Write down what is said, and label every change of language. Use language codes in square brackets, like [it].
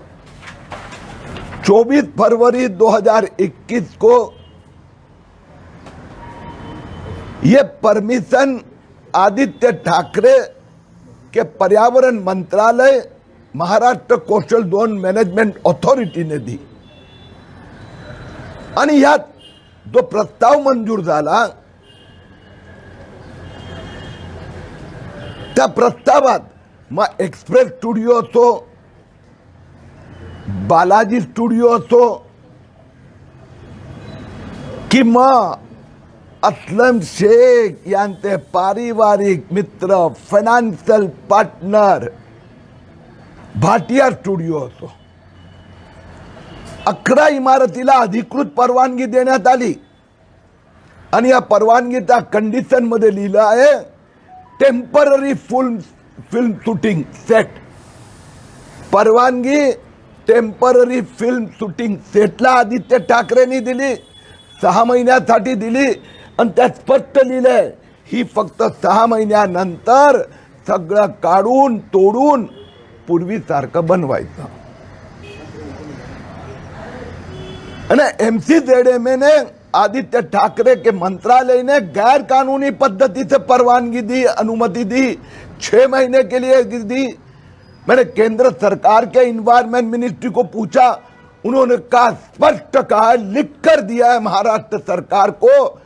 [hi] 24 फरवरी 2021 को ये परमिशन आदित्य ठाकरे के पर्यावरण मंत्रालय, Maharashtra coastal zone management authority ने दी. [mr] आणि यात जो प्रस्ताव मंजूर झाला त्या प्रस्तावात मग एक्सप्रेस स्टुडिओ असो, बालाजी स्टुडिओ असो, कि मग अस्लम शेख यांचे पारिवारिक मित्र, फायनान्शियल पार्टनर भाटिया स्टुडिओ असो, 11 इमारतीला अधिकृत परवानगी देण्यात आली. आणि या परवानगीच्या कंडिशन मध्ये लिहिलं आहे टेम्पररी फिल्म शूटिंग सेट. परवानगी टेम्पररी फिल्म शूटिंग सेटला आदित्य ठाकरेंनी दिली, 6 महिन्यासाठी दिली. आणि त्यात स्पष्ट लिहिलंय ही फक्त 6 महिन्यानंतर सगळं काढून तोडून पूर्वीसारखं बनवायचं. [gu] અને [hi] MCZMA ने आदित्य ठाकरे के मंत्रालय ने गैर कानूनी पद्धति से परवानगी दी, अनुमति दी, 6 महीने के लिए दी. मैंने केंद्र सरकार के इन्वायरमेंट मिनिस्ट्री को पूछा, उन्होंने कहा, स्पष्ट कहा, लिख कर दिया है महाराष्ट्र सरकार को.